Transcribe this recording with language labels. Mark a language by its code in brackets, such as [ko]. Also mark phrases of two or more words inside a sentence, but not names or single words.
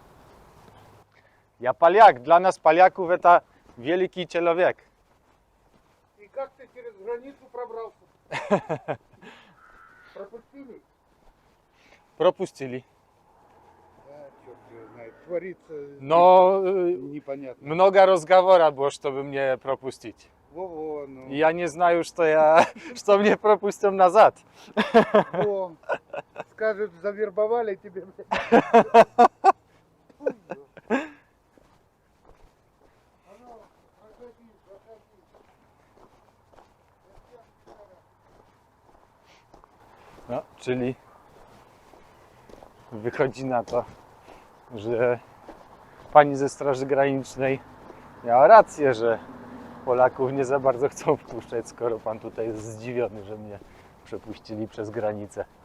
[pl] Ja Paliak. Dla nas Paliaków to wielki człowiek. [ru] через границу пробрался. Пропустили? Пропустили. Да, черт его знает. Творится Но непонятно. много разговора было, чтобы мне пропустить. Во-во, ну. Я не знаю, что мне пропустят назад. Во. Скажут, завербовали тебе. Фу, ё. А ну, проходи, проходи. [pl] No, czyli wychodzi na to, że pani ze Straży Granicznej miała rację, że Polaków nie za bardzo chcą wpuszczać, skoro pan tutaj jest zdziwiony, że mnie przepuścili przez granicę.